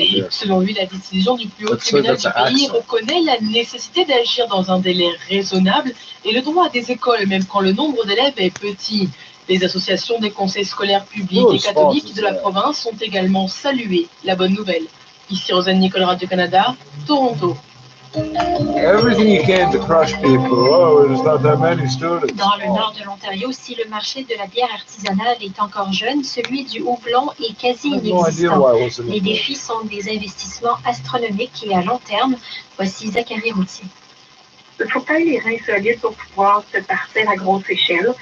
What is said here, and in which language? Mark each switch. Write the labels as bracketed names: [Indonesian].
[French] Selon lui, la décision du plus haut tribunal du pays reconnaît la nécessité d'agir dans un délai raisonnable et le droit à des écoles, même quand le nombre d'élèves est petit. Les associations des conseils scolaires publics et catholiques de la province ont également salué la bonne nouvelle. Ici Rosanne Nicole, Radio-Canada, Toronto. [English] Everything you can to crush people. Oh, there's not that many students. [French] Dans le nord de l'Ontario, si le marché de la bière artisanale est encore jeune, celui du houblon est quasi inexistant. Les défis sont des investissements astronomiques et à long terme. Voici Zachary Routier. Il faut pas les reins solides pour pouvoir se partir à grosse échelle.